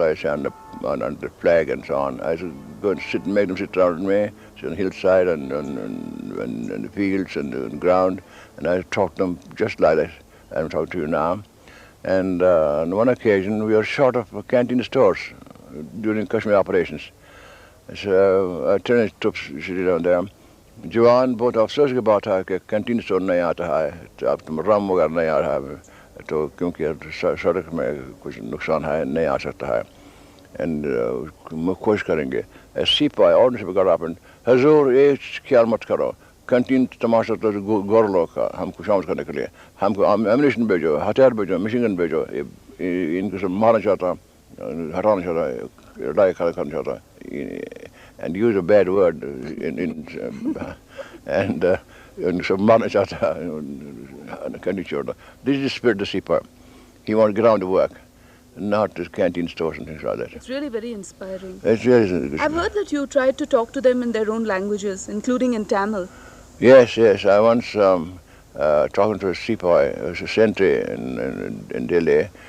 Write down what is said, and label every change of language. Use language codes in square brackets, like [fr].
[en] I stand on the flag and so on. I used to go and sit and make them sit around me, sit on the hillside and the fields and the ground, and I talked to them just like that I'm talking to you now. And on one occasion, we were short of canteen stores. during Kashmir operations. So alternate troops down there. [hi] जवान बहुत अफसोस की बात है कि canteen store नहीं आता है, तो अब तुम रम वगैरह नहीं आ रहा है, तो क्योंकि सड़क में कुछ नुकसान है, नहीं आ सकता है. And कोशिश करेंगे. सिपाही ऑर्डर से [en] got up and [hi] हजूर ये ख्याल मत करो, कैंटीन तमाशा तो गौर लोग का हमको शामिल करने के लिए, हमको एमिनेशन भेजो, हथियार भेजो, मशीन गन भेजो, इनको सब मारना चाहता, हटाना चाहता, लड़ाई करना चाहता, [en] and use a bad word and [hi] सब मारना चाहता, कैंटीन छोड़ना. [en] This is the spirit of the Sipa. He wants to get on to work, not the canteen stores and things like that. It's really very inspiring. It's really, I've heard that you tried to talk to them in their own languages, including in Tamil. Yes. I once talking to a Sipa, a sentry in Delhi.